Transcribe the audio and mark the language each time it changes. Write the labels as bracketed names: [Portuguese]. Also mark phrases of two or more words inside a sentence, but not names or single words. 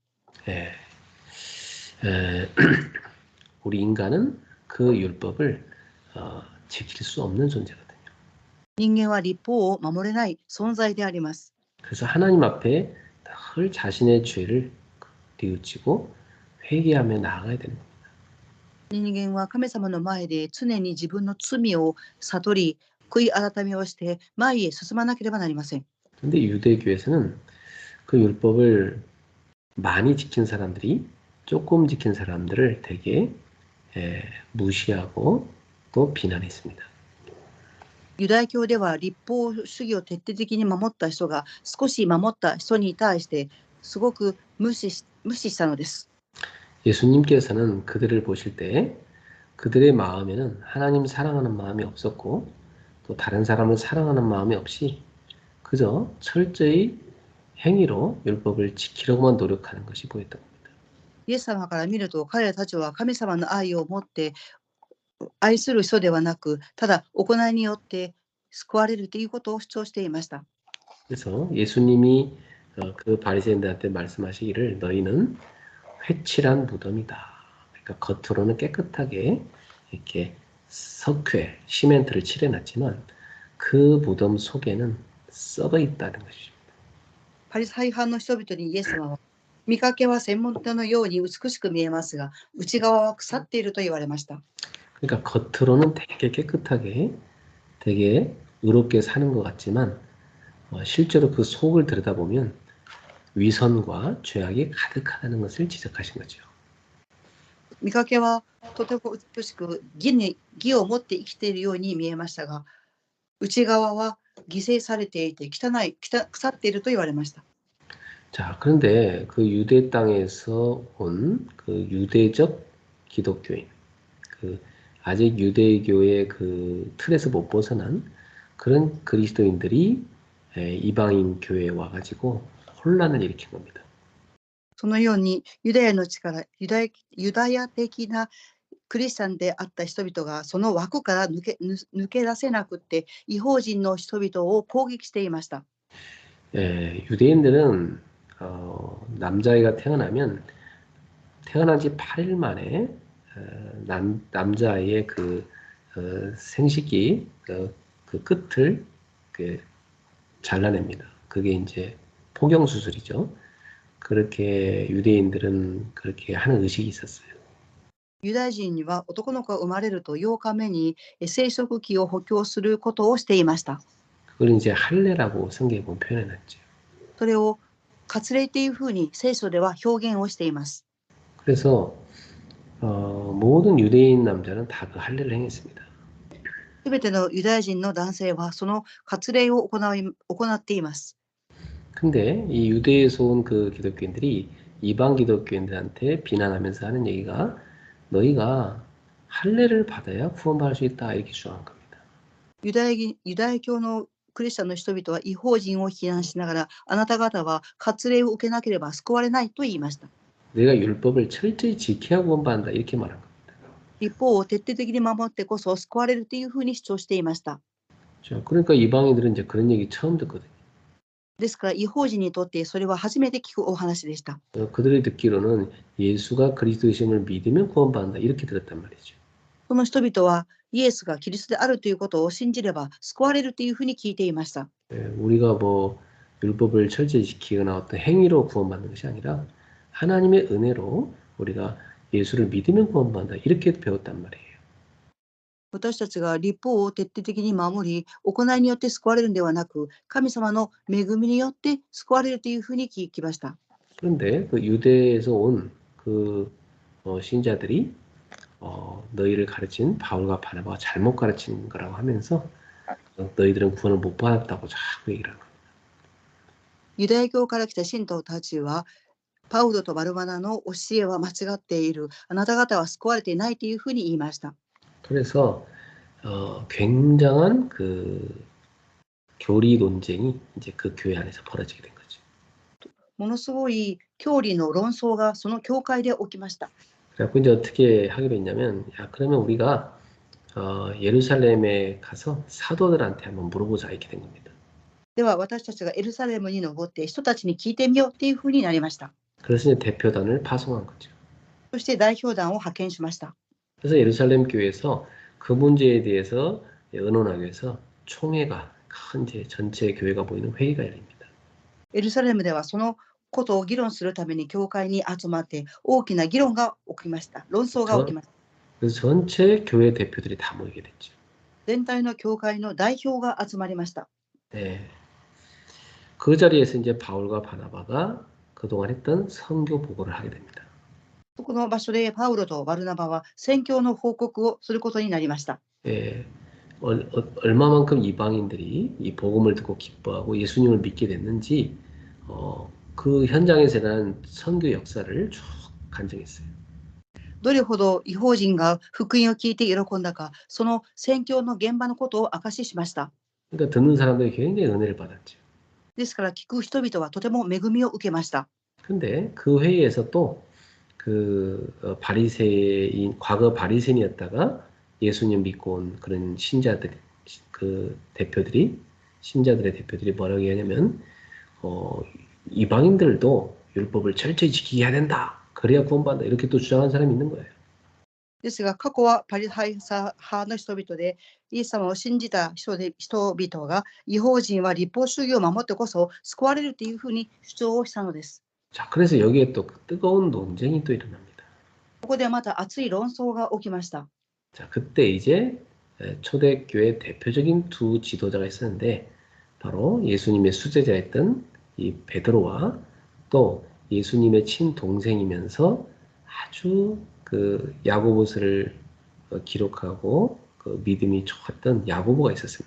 [Korean] 예. 에, 우리 인간은 그 율법을 지킬 수 없는 존재거든요. [Japanese] 人間は律法を守れない存在であります。 [Korean] 그래서 하나님 앞에 늘 자신의 죄를 뉘우치고 회개하며 나아가야 되는 거예요. [Japanese] 人間は神様の前で常に自分の罪を悟り、悔い改めをして前へ進まなければなりません。 [Korean] 근데 유대교에서는 그 율법을 많이 지킨 사람들이 조금 지킨 사람들을 되게 무시하고 또 비난했습니다. [Japanese] ユダヤ教では律法主義を徹底的に守った人が少し守った人に対してすごく無視したのです。 [Korean] 예수님께서는 그들을 보실 때 그들의 마음에는 하나님 사랑하는 마음이 없었고 또 다른 사람을 사랑하는 마음이 없이 그저 철저히 행위로 율법을 지키려고만 노력하는 것이 보였던 겁니다. [Japanese] イエス様から見ると彼らたちは神様の愛を持って愛する人ではなく、ただ行いによって救われるということを主張していました。 [Korean] 그래서 예수님이 그 바리새인들한테 말씀하시기를 너희는 회칠한 무덤이다. 그러니까 겉으로는 깨끗하게 이렇게 석회, 시멘트를 칠해놨지만 그 무덤 속에는 썩어 있다는 것이죠. [Japanese] パリサイ派の人々にイエス様は、見かけは専門家のように美しく見えますが、内側は腐っていると言われました。 [Korean] 그러니까 겉으로는 되게 깨끗하게, 되게 의롭게 사는 것 같지만 실제로 그 속을 들여다보면 위선과 죄악이 가득하다는 것을 지적하신 거죠. [Japanese] 見かけはとても美しく義を持って生きているように見えましたが、内側は犠牲されていて腐っていると言われました。 [Korean] 자, 그런데 그 유대 땅에서 온 그 유대적 기독교인, 그 아직 유대교의 그 틀에서 못 벗어난 그런 그리스도인들이 이방인 교회에 와가지고 혼란을 일으킨 겁니다. [Japanese] そのようにユダヤの力、ユダヤ的なクリスチャンであった人々がその枠から抜け出せなくて異邦人の人々を攻撃していました。 [Korean] 유대인들은 남자아이가 태어난 지 8일 만에 남자아이의 그 생식기 그 끝을 잘라냅니다. 그게 이제 포경 수술이죠. 그렇게 유대인들은 그렇게 하는 의식이 있었어요. [Japanese] ユダヤ人には男の子が生まれると8日目に生殖器を補強することをしていました。 [Korean] 그걸 이제 할례라고 성경에 보면 표현해놨죠. [Japanese] それを割礼というふうに聖書では表現をしています。 [Korean] 그래서 모든 유대인 남자는 다 그 할례를 행했습니다. [Japanese] すべてのユダヤ人の男性はその割礼を行っています。 [Korean] 근데 이 유대에서 온 그 기독교인들이 이방 기독교인들한테 비난하면서 하는 얘기가 너희가 할례를 받아야 구원받을 수 있다 이렇게 주장한 겁니다. [Japanese] ユダヤ教のクリスチャンの人々は異邦人を非難しながら、あなた方は割礼を受けなければ救われないと言いました。 [Korean] 내가 율법을 철저히 지켜야 구원받는다 이렇게 말한 겁니다. [Japanese] 立法を徹底的に守ってこそ救われるというふうに主張していました。 [Korean] 그러니까 이방인들은 이제 그런 얘기 처음 듣거든요. [Japanese] ですから異邦人にとってそれは初めて聞くお話でした。 [Korean] 그들이 듣기로는 예수가 그리스도이심을 믿으면 구원받는다 이렇게 들었단 말이죠. [Japanese] その人々はイエスがキリストであるということを信じれば救われるというふうに聞いていました。 [Korean] 우리가 뭐 율법을 철저히 지키거나 어떤 행위로 구원받는 것이 아니라 하나님의 은혜로 우리가 예수를 믿으면 구원받는다 이렇게 배웠단 말이에요. [Japanese] 私たちが律法を徹底的に守り、行いによって救われるのではなく、神様の恵みによって救われるというふうに聞きました。 [Korean] 그런데 그 유대에서 온 그 신자들이 너희를 가르친 바울과 바나바가 잘못 가르친 거라고 하면서 너희들은 구원을 못 받았다고 자꾸 얘기를 하는 겁니다. [Japanese] ユダヤ教から来た信徒たちは、パウロとバルバナの教えは間違っている。あなた方は救われていないというふうに言いました。 [Korean] 그래서 굉장한 교리 논쟁이 이제 그 교회 안에서 벌어지게 된 거죠. [Japanese] ものすごい教理の論争がその教会で起きました。 [Korean] 그래갖고 이제 어떻게 하기로 했냐면, 야, 그러면 우리가 예루살렘에 가서 사도들한테 한번 물어보자 이렇게 된 겁니다. [Japanese] では私たちがエルサレムに登って人たちに聞いてみようっていうふうになりました。 [Korean] 그래서 이제 대표단을 파송한 거죠. [Japanese] そして代表団を派遣しました。 [Korean] 그래서 예루살렘 교회에서 그 문제에 대해서 의논하기 위해서 총회가 큰 이제 전체 교회가 모이는 회의가 열립니다. [Japanese] エルサレムではそのことを議論するために教会に集まって大きな議論が起きました。論争が起きました。 [Korean] 그래서 전체 교회 대표들이 다 모이게 됐죠. [Japanese] 全体の教会の代表が集まりました。 [Korean] 네. 그 자리에서 이제 바울과 바나바가 그동안 했던 선교 보고를 하게 됩니다. [Japanese] そこの場所でパウロとバルナバは宣教の報告をすることになりました。 [Korean] 예. 얼마만큼 이방인들이 이 복음을 듣고 기뻐하고 예수님을 믿게 됐는지 그 현장에서 일어난 선교 역사를 쭉 간증했어요. [Japanese] どれほど異邦人が福音を聞いて喜んだか、その宣教の現場のことを証ししました。 [Korean] 그러니까 듣는 사람들이 굉장히 은혜를 받았죠. [Japanese] ですから聞く人々はとても恵みを受けました。 [Korean] 근데 그 회의에서 또 그 바리새인 과거 바리새인이었다가 예수님 믿고 온 그런 신자들 그 대표들이 신자들의 대표들이 뭐라고 얘기하냐면 이방인들도 율법을 철저히 지키게 해야 된다. 그래야 구원받는다. 이렇게 또 주장한 사람이 있는 거예요. [Japanese] ですが過去はパリハイサ派の人々でイエス様を信じた人々が異邦人は立法主義を守ってこそ救われるというふうに主張をしたのです。 [Korean] 자, 그래서 여기에 또 뜨거운 논쟁이 또 일어납니다. [Japanese] ここでまた熱い論争が起きました。 [Korean] 자, 그때 이제 초대교회 대표적인 두 지도자가 있었는데 바로 예수님의 수제자였던 이 베드로와 또 예수님의 친동생이면서 아주 그 야고보서를 기록하고 그 믿음이 좋았던 야고보가 있었습니다.